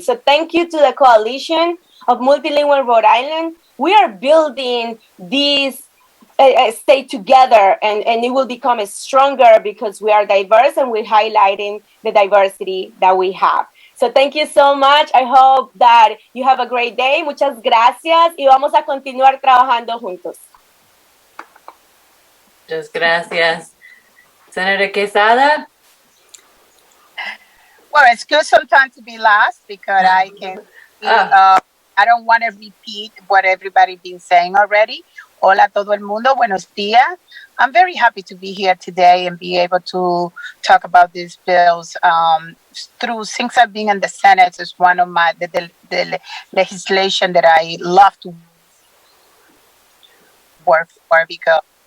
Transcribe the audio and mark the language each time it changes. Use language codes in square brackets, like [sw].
[en] So thank you to the Coalition of Multilingual Rhode Island. We are building this state together, and it will become stronger because we are diverse and we're highlighting the diversity that we have. So thank you so much. I hope that you have a great day. [es] Muchas gracias y vamos a continuar trabajando juntos. Muchas gracias. Senator Quesada? [en] Well, it's good sometimes to be last because I can. I don't want to repeat what everybody been saying already. [es] Hola todo el mundo, buenos días. [en] I'm very happy to be here today and be able to talk about these bills. Since I've been in the Senate, it's one of the legislation that I love to work for because.